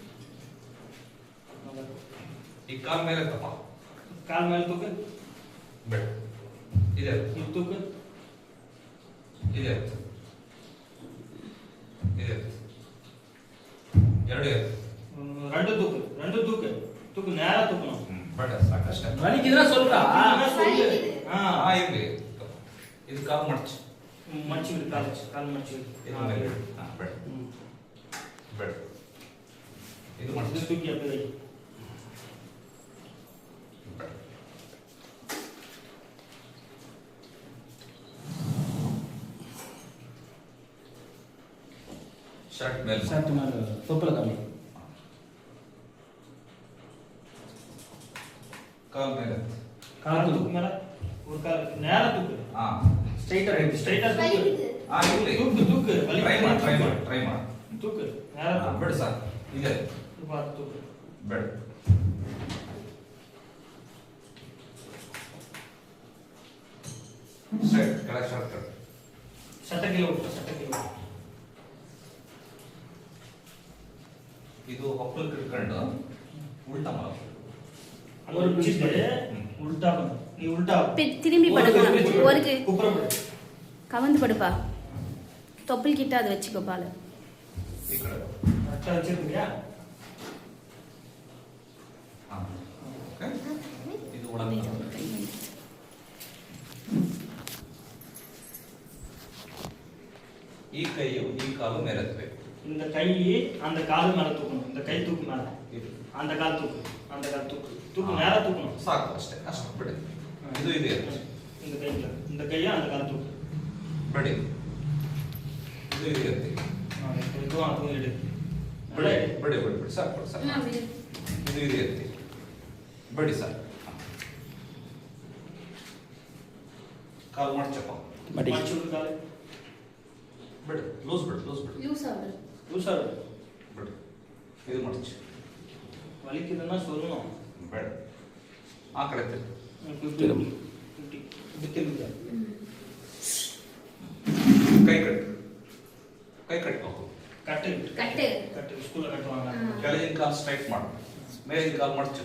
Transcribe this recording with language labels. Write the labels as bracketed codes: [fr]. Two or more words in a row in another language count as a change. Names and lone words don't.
[kn] ಈ ಕಾಲ್ ಮೇಲೆ ತಪ್ಪ, ಕಾಲ್ ಮೇಲೆ ತೂಕ ಬೇಡ, ಇದೆ ಇದು ತೂಕ ಇದೆ ಇದೆ ಎರಡು ಇದೆ [ta] ரெண்டு தூக்கு நேரா தூக்கணும். [kn] ಬಟ್ ಸಾಕಷ್ಟೇ [ta] வலிக்குதுன்னா சொல்றா. [kn] ಇರ್ಲಿ ಇದು ಕಾಲ್ ಮಡ್ಚು [ta] மடிச்சு விடு, கால் மடிச்சு விடு. [kn] ಇದು ಮೇಲೆ ಬೇಡ ಬೇಡ ಇದು [ta] இது [kn] ಮಡ್ಚು [ta] தூக்கி அப்படியே வை. [kn] ಬೇಡ ಶರ್ಟ್ ಮೇಲೆ [ta] ஷர்ட் மேல தொப்புல காமி. [kn] ಕಾಲ್ ಮೇಲೆ [ta] கால் தூக்கு மேல ஒரு கால் நேரா தூக்கு. [kn] ಹಾ [ta] ஸ்ட்ரைட்டா தூக்கு. [kn] ಇರ್ಲಿ [ta] தூக்கு [kn] ಟ್ರೈ ಮಾಡಿ [ta] தூக்கு நேரா தூக்கு. [kn] ಬೇಡ ಸರ್ ಇದೆ [ta] இது பார்த்து தூக்கு. [kn] ಬೇಡ ಸ್ಟ್ರೈಟ್ ಕೆಳಗೆ ಶರ್ಟ್ ಕಟ್ [ta] சட்டை கீழ விட்டு. [kn] ಇದು ಹೊಕ್ಕಲ್ ಕಿಡ್ಕೊಂಡು ಉಲ್ಟಾ ಮಾಡೋದು [ta] ஒரு பிடிச்சிட்டு உல்டா பண்ணு. நீ உல்டா திரும்பி படுக்கணும். ஒரு குப்புறப்படு. கவந்து படுப்பா. தொப்புள் கிட்ட அதை வச்சுக்கோ பால். [kn] ಈ ಕಡೆ [ta] கரெக்டா வச்சிருக்கியா? [kn] ಹಾ ಓಕೆ ಇದು ಒಳಗೆ ಈ ಕೈಯು ಈ ಕಾಲು ಮೇಲೆತ್ತಬೇಕು [ta] இந்த கை அந்த கால் மேல தூக்கணும். இந்த கை தூக்கு மேல. அந்த கால் தூக்கு. தூக்கு நேரா தூக்கணும். [kn] ಸಾಕು ಅಷ್ಟೇ ಅಷ್ಟು ಬಿಡಿ ಇದು ಇದೆ [ta] இந்த கையை அந்த கால் தூக்கு. [kn] ಬಿಡಿ ಇದು ಇದೆ [ta] இதுவும் அதுவும் எடு. [kn] ಬಿಡಿ ಬಿಡಿ ಬಿಡಿ ಬಿಡಿ ಸಾಕು ಸಾಕು ಇದು ಇದೆ ಎತ್ತಿ ಬಿಡಿ ಸಾಕು ಕಾಲು ಮಾಡ್ಚಪ್ಪ [ta] மடிச்சு விடு கால். [kn] ಬಿಡಿ ಲೂಸ್ ಬಿಡಿ ಲೂಸ್ ಬಿಡಿ [ta] லூசா விடு. [kn] ಬಿಡಿ ಇದು ಮಾಡ್ಚು [ta] வலிக்குதுன்னா சொல்லணும். [kn] ಬೇಡ ಆ ಕಡೆ ತಿರುಗಿ [ta] இப்படி திரும்பி. [kn] ಕೈ ಕಟ್ಕೋ [ta] கட்டு கட்டு ஸ்கூல்ல கட்டுவாங்க. [kn] ಕೆಳಗಿನ ಕಾಲು ಸ್ಟ್ರೈಟ್ ಮಾಡು ಮೇಲಿನ ಕಾಲು ಮಡ್ಚು